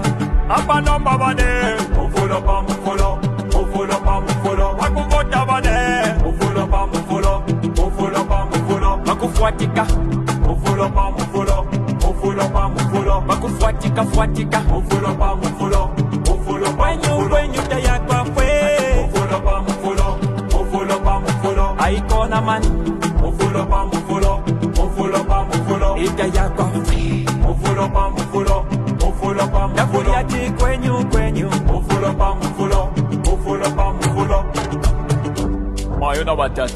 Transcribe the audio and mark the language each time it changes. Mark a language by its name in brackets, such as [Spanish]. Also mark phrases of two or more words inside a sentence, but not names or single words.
[Bemba] Apa nomba bane. Mufulo pa mufulo. Mufulo pa mufulo. Wakuvota bane. Mufulo pa mufulo. Mufulo pa mufulo. Wakufuatika. Mufulo pa mufulo. Mufulo pa mufulo. Wakufuatika fuatika. Mufulo pa mufulo. Mufulo pa mufulo. [English] When you [Bemba] taya kwa fwe. Mufulo pa mufulo. Mufulo pa mufulo. Aikona man. Mufulo pa mufulo. Mufulo pa mufulo. Itaya kwa fwe. Mufulo pa mufulo. Mufulo pa mufulo. Nakuliati kwenyu. Mufulo pa mufulo. Mufulo pa mufulo. Mayona batata.